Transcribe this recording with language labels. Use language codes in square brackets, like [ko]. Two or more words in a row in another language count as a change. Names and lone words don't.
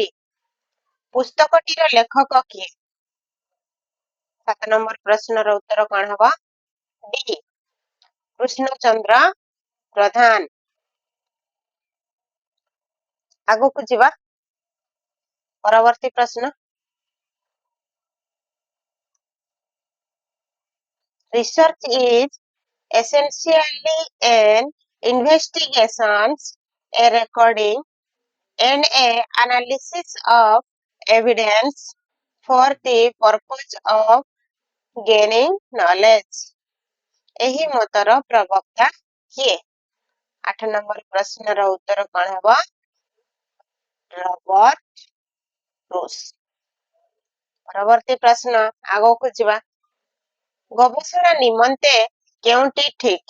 [or] ପୁସ୍ତକଟିର ଲେଖକ କିଏ? 7 ନମ୍ବର ପ୍ରଶ୍ନର ଉତ୍ତର କଣ ହେବ? ଡି କୃଷ୍ଣଚନ୍ଦ୍ର ପ୍ରଧାନ। ଆଗକୁ ଯିବା। ପରବର୍ତ୍ତୀ ପ୍ରଶ୍ନ, [en] research is essentially an investigation, a recording, and an analysis of evidence for the purpose of gaining knowledge। [or] ଏହି ମତର ପ୍ରବକ୍ତା କିଏ? 8 ନମ୍ବର ପ୍ରଶ୍ନର ଉତ୍ତର କଣ ହେବ? ରବର୍ଟ ବ୍ରୁସ୍। ପରବର୍ତ୍ତୀ ପ୍ରଶ୍ନ, ଆଗକୁ ଯିବା। ଗବେଷଣା ନିମନ୍ତେ କେଉଁଟି ଠିକ୍?